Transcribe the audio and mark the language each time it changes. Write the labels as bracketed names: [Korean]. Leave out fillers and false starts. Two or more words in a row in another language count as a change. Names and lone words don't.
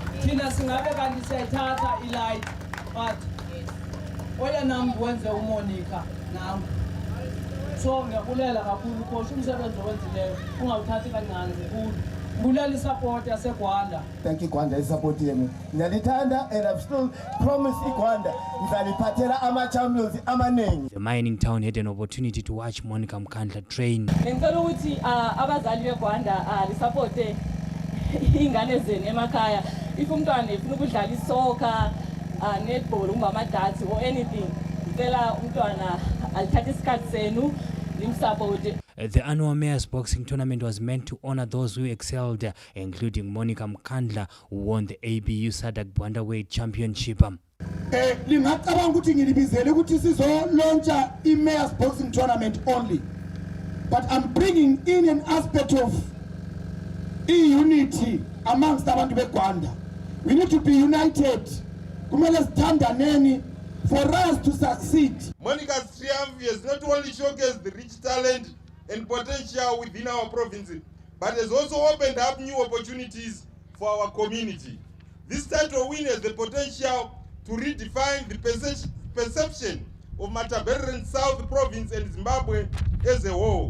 [English] Thank you, Gwanda, is supporting me. Nalitanda, and I've still promised Gwanda. The mining town had an opportunity to watch Monica Mkandla train. [North Ndebele] If umntwana efuna ukudlala isoccer, netball, [English] umama-darts or anything, [North Ndebele] ngicela umntwana alithathe isikhathi senu nimsupport. [English] The annual Mayor's Boxing Tournament was meant to honor those who excelled, including Monica Mkandla, who won the ABU SADC Bantamweight Championship. [North Ndebele] Lingacabanga ukuthi ngilibizele ukuthi sizolauncha i-Mayor's Boxing Tournament [English] only, but I'm bringing in an aspect of unity amongst [North Ndebele] abantu beGwanda. [English] We need to be united. [North Ndebele] Kumele sithandaneni [English] for us to succeed. Monica's triumph has not only showcased the rich talent and potential within our province, but has also opened up new opportunities for our community. This title win has the potential to redefine the perception of Matabeleland South Province and Zimbabwe as a whole.